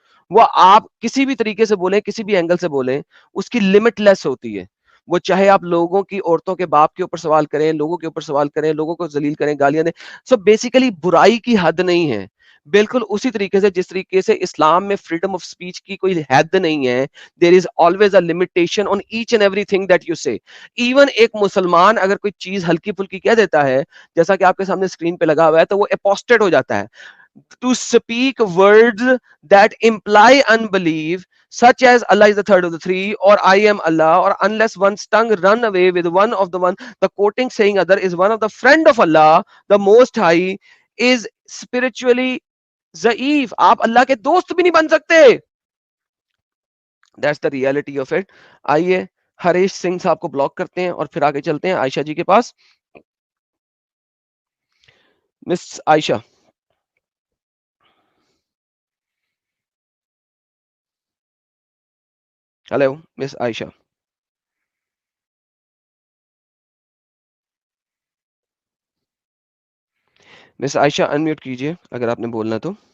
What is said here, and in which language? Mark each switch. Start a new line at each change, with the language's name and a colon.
Urdu: وہ آپ کسی بھی طریقے سے بولیں کسی بھی اینگل سے بولیں اس کی لمٹ لیس ہوتی ہے. وہ چاہے آپ لوگوں کی عورتوں کے باپ کے اوپر سوال کریں لوگوں کے اوپر سوال کریں لوگوں کو ذلیل کریں گالیاں دیں. سو بیسیکلی برائی کی حد نہیں ہے. بالکل اسی طریقے سے جس طریقے سے اسلام میں فریڈم آف اسپیچ کی کوئی حد نہیں ہے.
English: There is always a limitation on each and everything that you say.
Urdu: ایون ایک مسلمان اگر کوئی چیز ہلکی پھلکی کہہ دیتا ہے جیسا کہ آپ کے سامنے اسکرین پہ لگا ہوا ہے تو وہ اپوسٹیٹ ہو جاتا ہے.
English: To speak words that imply unbelief, such as Allah is the third of the three, or I am Allah, or unless one's tongue run away with one of the one, the quoting saying other is one of the friend of Allah, the Most High, is spiritually ضعیف.
Urdu: آپ اللہ کے دوست بھی نہیں بن سکتے.
English: That's the reality of it.
Urdu: آئیے ہریش سنگھ صاحب کو بلاک کرتے ہیں اور پھر آگے چلتے ہیں عائشہ جی کے پاس. مس عائشہ ہیلو مس عائشہ مس عائشہ انمیوٹ کیجئے اگر آپ نے بولنا تو.